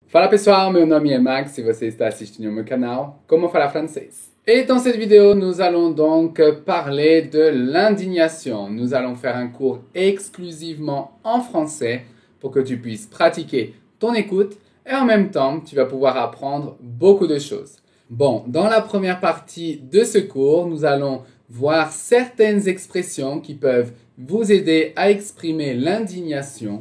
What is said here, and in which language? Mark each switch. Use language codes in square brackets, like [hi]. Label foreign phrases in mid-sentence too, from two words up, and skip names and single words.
[pt] Fala pessoal, meu nome é Max e você está assistindo meu canal Como Falar Francês. [fr] Et dans cette vidéo, nous allons donc parler de l'indignation. Nous allons faire un cours exclusivement en français pour que tu puisses pratiquer ton écoute et en même temps, tu vas pouvoir apprendre beaucoup de choses. Bon, dans la première partie de ce cours, nous allons voir certaines expressions qui peuvent vous aider à exprimer l'indignation.